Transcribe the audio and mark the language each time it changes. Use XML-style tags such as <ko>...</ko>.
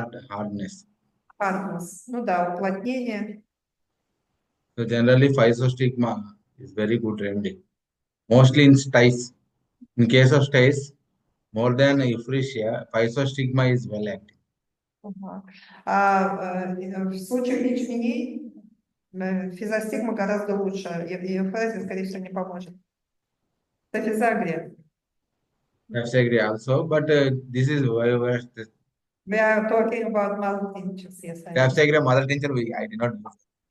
<en>hardness.</en> <ru>Hardness. Ну да, уплотнение.</ru> <en>So generally, physostigma is very good remedy. Mostly in styes. In case of styes, more than euphrasia, physostigma is well active. Ага.</en> <ru>В случае ячменей физостигма гораздо лучше. И эвфразия, скорее всего, не поможет. Физагрия.</ru> <en>Physagria also, but this is why We are talking about mother tinctures, yes. Physagria mother tincture I did not use.</en>